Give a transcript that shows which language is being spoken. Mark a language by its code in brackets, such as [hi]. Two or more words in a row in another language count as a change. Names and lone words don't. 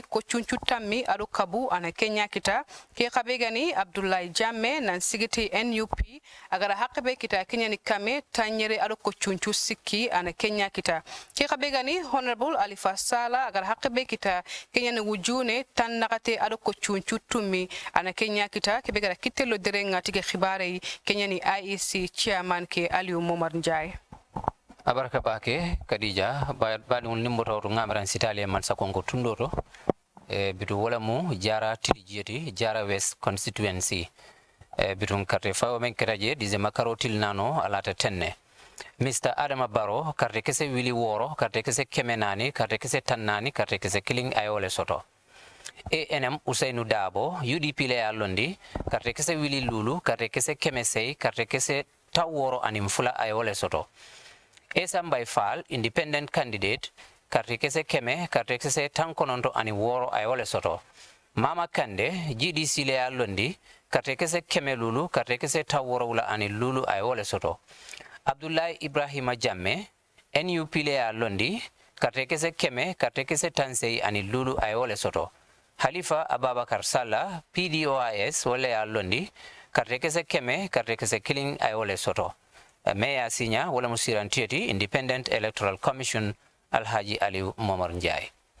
[snk] ko chunchu tammi ado kabu ana kenya kita ke khabe gani Abdoulaye Jammeh nan sigiti NUP agar hakkebe kita kenyan kame tanyere ado ko chunchu sikki ana kenya kita ke khabe gani Honorable Alifa Sala agar hakkebe kita kenyan wujune tan nakate ado ko chunchu tummi ana kenya kita ke be gara kitelo derenga tige khibare kenyan IEC chairman ke Aliou Momar Ndiaye [man] abaraka bake Kadija baadi on nimboto to ngamaran sitale man sakonko tundoto bitu wala mu jara tilijeti jara West Constituency bitun carte fawo men keraje dize makarotil nano alata tenne Mr Adama Barrow carte kese wili woro carte kese kemenani carte kese tannani carte kese killing ayole soto ANM Ousseynou Dabo UDP le alondi carte kese wili lulu carte kese kemesei carte kese taworo anim fula ayole soto Essa Mbay Fall [en] independent candidate [man] carte kese keme carte kese tankononto ani woro ayole soto Mama Kande GDC le alondi carte kese keme lulu carte kese taworo wula ani lulu ayole soto Abdoulaye Ibrahima Jammeh NUP le alondi carte kese keme carte kese tansei ani lulu ayole soto Halifa Ababakar Salla PDOIS wole alondi carte kese keme carte kese killing ayole soto Meya Sinya wala musiran tieti Independent Electoral Commission Alhaji Aliou Momar Ndiaye